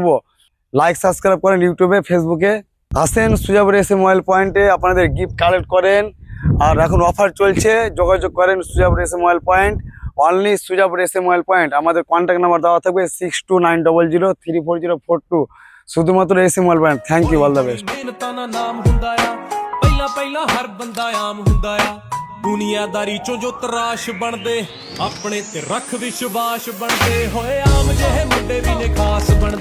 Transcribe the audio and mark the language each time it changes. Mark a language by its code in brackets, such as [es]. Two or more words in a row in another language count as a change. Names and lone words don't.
[en] like subscribe [bn] করেন ইউটিউবে, ফেসবুকে। আসেন সুজাপুর এসএম মোবাইল পয়েন্টে, আপনাদের [en] gift collect [bn] করেন। আর এখন অফার চলছে, যোগাযোগ করেন সুজাপুর এসএম মোবাইল পয়েন্ট, অনলি সুজাপুর এসএম মোবাইল পয়েন্ট। আমাদের [en] contact number [bn] দেওয়া থাকবে 6290034042, শুধুমাত্র এসএম মোবাইল পয়েন্ট। [en] thank you, all the best. [pa] ਮਿਹਨਤਾਂ ਦਾ ਨਾਮ ਹੁੰਦਾ ਆ ਪਹਿਲਾਂ ਪਹਿਲਾਂ ਹਰ ਬੰਦਾ ਆਮ ਹੁੰਦਾ ਆ ਦੁਨੀਆਦਾਰੀ ਚੋਂ ਜੋ ਤਰਾਸ਼ ਬਣਦੇ ਆਪਣੇ ਤੇ ਰੱਖ ਵਿਸ਼ਵਾਸ ਬਣਦੇ ਹੋਏ ਆਮ ਜਿਹੇ ਮੁੰਡੇ ਵੀ ਨੇ ਖਾਸ ਬਣਦੇ